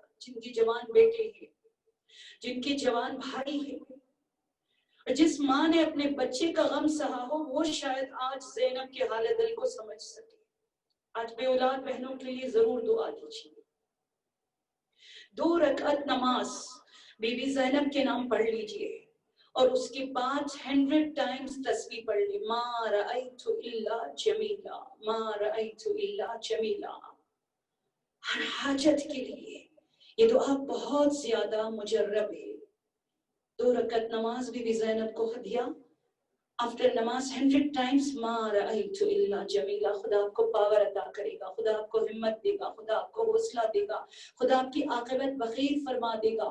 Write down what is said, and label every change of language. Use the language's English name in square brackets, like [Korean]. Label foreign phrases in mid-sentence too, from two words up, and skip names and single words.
[Urdu] جن کی جوان بیٹے ہیں, جن کے جوان بھائی ہیں, اور جس ماں نے اپنے بچے کا غم سہا ہو, وہ شاید آج زینب کے حال دل کو سمجھ سکے. آج بے اولاد بہنوں کے لیے ضرور دعا کیجیے. 2 رکعت نماز بی بی زینب کے نام پڑھ لیجئے اور اس کے بعد 100 ٹائمز تسبیح پڑھ لی. [Arabic] ما رأیت الا جمیلا, ما رأیت الا جمیلا. [Urdu] ہر حاجت کے لیے یہ دعا بہت زیادہ مجرب ہے. 2 رکعت نماز بھی زینب کو ہدیہ. آفٹر نماز 100 times [Arabic] ما رأیت الا جمیلا. [Urdu] خدا آپ کو پاور عطا کرے گا، خدا آپ کو ہمت دے گا، خدا آپ کو حوصلہ دے گا، خدا آپ کی عاقبت بخیر فرما دے گا.